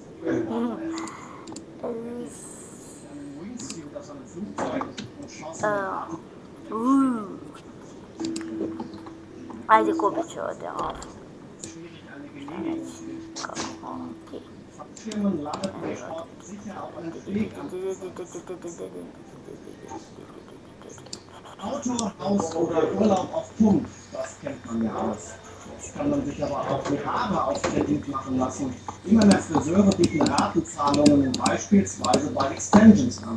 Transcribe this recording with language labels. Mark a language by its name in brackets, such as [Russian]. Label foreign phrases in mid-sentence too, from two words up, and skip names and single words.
[Bosnian] Ajde, kupit ću ovdje ovo. Šta reći? Kako ovo? [German] Autohaus oder Urlaub auf Pump, das kennt von mir aus. Jetzt kann man sich aber auch die Haare auf Kredit machen lassen. Immer mehr Friseure bieten Ratenzahlungen beispielsweise bei Extensions an.